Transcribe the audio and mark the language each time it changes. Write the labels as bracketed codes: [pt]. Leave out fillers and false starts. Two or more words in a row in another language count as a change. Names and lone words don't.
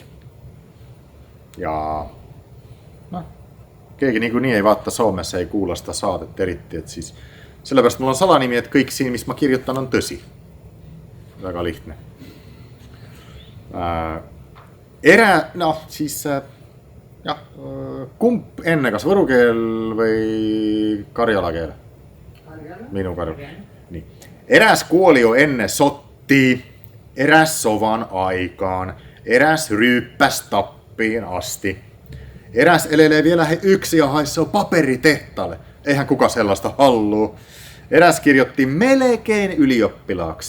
[et] Ja keegi niikuinii ei vaata Soomes, ei kuula seda saadet eriti, et siis sellepärast mul on salanimi, et kõik siin, mis ma kirjutan, on tõsi. Väga lihtne. Siis jah, kumb enne, kas võru keel või karjala keel? Minu karjala. Nii. [fi] Eräs kuoli jo enne sotti, eräs sovan aikaan, eräs ryyppäs tappiin asti. Eräs elelee vielä yksi ja haissoo paperitehtaalle. Eihän kuka sellaista halluu. Eräs kirjoitti melkein ylioppilaaksi.